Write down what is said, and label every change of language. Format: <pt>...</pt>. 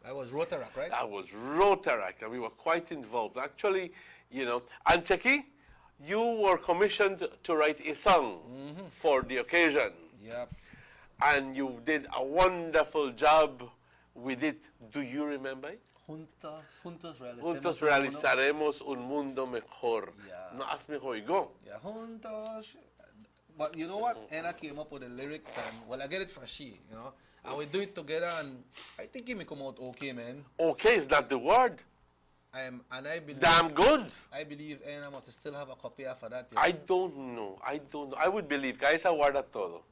<en>That was Rotaract, right? That was Rotaract, and we were quite involved. Actually, you know, and Checky, you were commissioned to write a song for the occasion. Yep. And you did a wonderful job with it. Do you remember it?</en> <es>Juntos realizaremos un mundo mejor.</es> <en>Yeah.</en> <es>No, hazme oigo.</es> <en>Yeah, juntos. But you know what? Anna came up with the lyrics, and well, I get it for she, you know. And we do it together, and I think it may come out okay, man. Okay, is that the word? And I believe. Damn good. I believe Anna must still have a copy of that. I don't know. I would believe. Guys, I</en> <es>guarda todo.</es>